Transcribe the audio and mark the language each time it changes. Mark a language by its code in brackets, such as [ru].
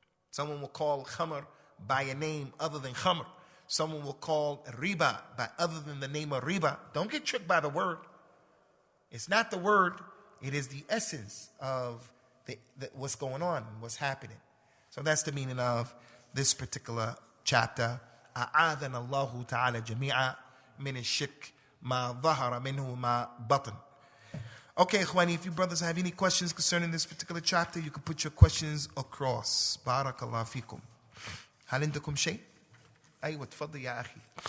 [en] Someone will call khamr by a name other than khamr. Someone will call riba by other than the name of riba. Don't get tricked by the word. It's not the word. It is the essence of what's going on, what's happening. So that's the meaning of this particular chapter. [ar] أعاذنا الله تعالى جميعا من الشرك ما ظهر منه ما بطن. [en] Okay, Ikhwani, if you brothers have any questions concerning this particular chapter, you can put your questions across. [ar] Barakallah fikum. هل عندكم شيء؟ أيوة تفضل يا أخي.